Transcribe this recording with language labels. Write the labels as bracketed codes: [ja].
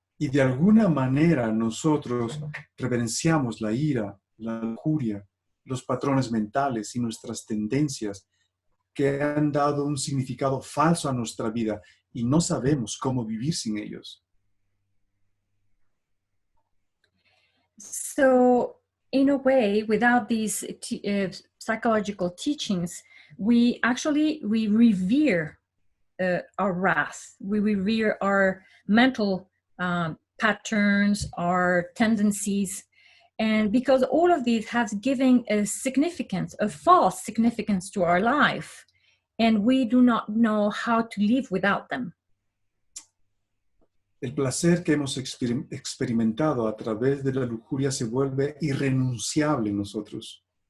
[es] Y de alguna manera nosotros reverenciamos la ira, la lujuria, los patrones mentales y nuestras tendencias que han dado un significado falso a nuestra vida y no sabemos cómo vivir sin ellos. [en] So, in a way, without these psychological teachings, we revere our wrath. We revere our mental patterns, our tendencies. And because all of these has given a significance, a false significance to our life, and we do not know how to live without them. [es] El placer que hemos experimentado a través de la lujuria se vuelve irrenunciable en nosotros.